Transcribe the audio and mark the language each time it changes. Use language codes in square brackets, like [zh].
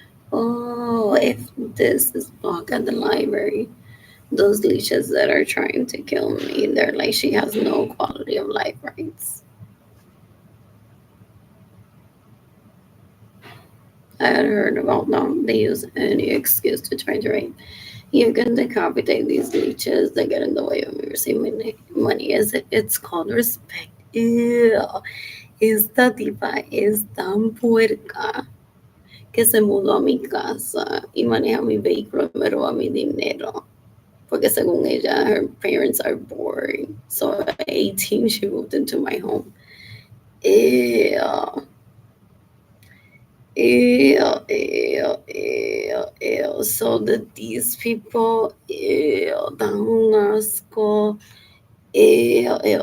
[en] Oh, if this is blocked at the library, those leeches that are trying to kill me, they're like, she has no quality of life rights. I had heard about them. They use any excuse to try to rape. You can decapitate these leeches. They get in the way of me receiving money. It's called respect. Ew. [es] Esta tipa es tan puerca que se mudó a mi casa y maneja mi vehículo y me roba mi dinero. Porque según ella, [en] her parents are boring. So at 18, she moved into my home. Ew. Ew, ew, ew, ew. So that these people, ew, [es] dan un asco. [en] Ew, ew.